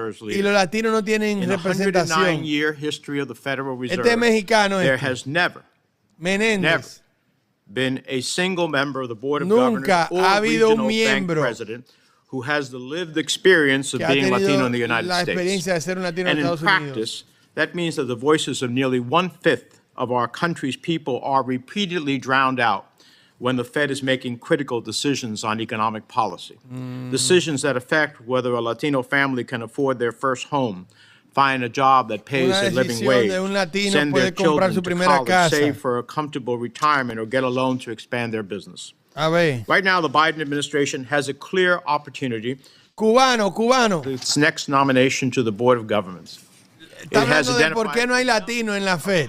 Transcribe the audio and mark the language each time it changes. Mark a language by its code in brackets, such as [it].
[es] Y los latinos no tienen representación. Este es mexicano. [en] There has never been a single member of the Board of Governors or regional bank president who has the lived experience of being Latino in the United States. And in practice, that means that the voices of nearly 1/5 of our country's people are repeatedly drowned out when the Fed is making critical decisions on economic policy. Decisions that affect whether a Latino family can afford their first home, find a job that pays a living wage, send their children to college, save for a comfortable retirement, or get a loan to expand their business. Right now, the Biden administration has a clear opportunity [es] cubano. [en] Its next nomination to the Board of Governors. [es] Está hablando de por qué no hay latinos en la Fed.